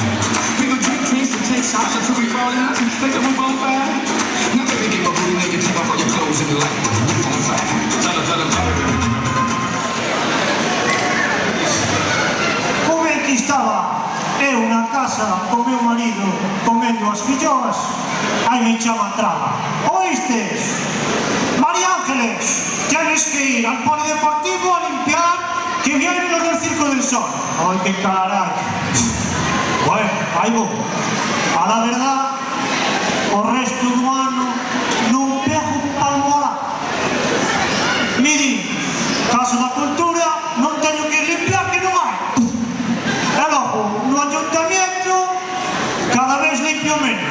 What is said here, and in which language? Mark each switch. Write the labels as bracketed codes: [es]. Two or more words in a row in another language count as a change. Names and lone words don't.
[en] We gon' drink drinks and take shots until we fall out like the roof on fire. Now baby, get my booty naked, take off all your clothes and like the roof on fire. Tell them. [gl] Como é que estaba eu na casa co meu marido comendo as filloas, aí me chama a traba. Oístes? [es] María Ángeles, tienes que ir al polideportivo a limpiar que vienen los del Circo del Sol. Ay, qué caray. [gl] Bueno, aí vou. [es] A la verdad, [gl] o resto do ano non pego palmolá. Miri, caso da cultura, non teño que limpiar que non hai. E logo, [es] no ayuntamiento, cada vez limpio menos.